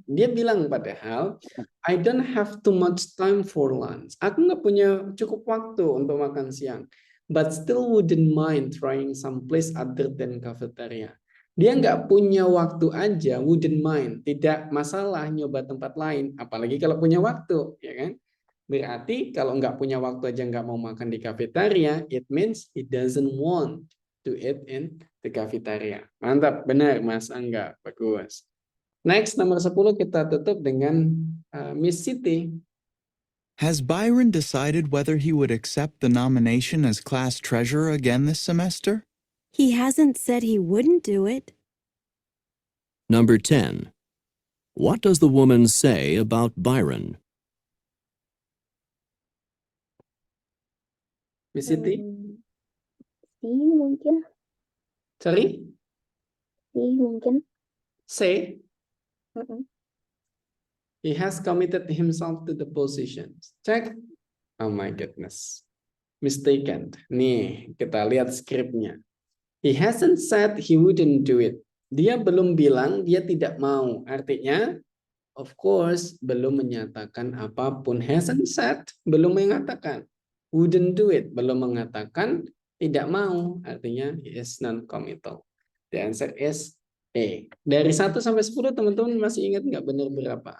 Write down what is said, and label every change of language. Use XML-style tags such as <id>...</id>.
<id>Dia bilang padahal,</id> <en>I don't have too much time for lunch.</en> <id>Aku nggak punya cukup waktu untuk makan siang.</id> <en>But still wouldn't mind trying some place other than cafeteria.</en> <id>Dia nggak punya waktu aja,</id> <en>wouldn't mind.</en> <id>Tidak masalah nyoba tempat lain. Apalagi kalau punya waktu, ya kan? Berarti kalau nggak punya waktu aja nggak mau makan di cafeteria,</id> <en>it means he doesn't want to eat in the cafeteria.</en> <id>Mantap, benar Mas Angga, bagus.</id> <en>Next,</en> <id>nomor 10 kita tutup dengan Miss Siti.</id> <en>Has Byron decided whether he would accept the nomination as class treasurer again this semester? He hasn't said he wouldn't do it. Number 10. What does the woman say about Byron? Miss Siti?</en> <id>Mungkin.</id> <en>Sorry?</en> <id>Mungkin.</id> <en>Say? He has committed himself to the positions. Check. Oh my goodness. Mistaken.</en> <id>Nih, kita lihat skripnya.</id> <en>He hasn't said he wouldn't do it.</en> <id>Dia belum bilang dia tidak mau. Artinya,</id> <en>of course,</en> <id>belum menyatakan apapun.</id> <en>Hasn't said,</en> <id>belum mengatakan.</id> <en>Wouldn't do it,</en> <id>belum mengatakan tidak mau. Artinya,</id> <en>he is non-committal. The answer is A.</en> <id>Dari 1 sampai 10, teman-teman masih ingat nggak benar berapa?</id>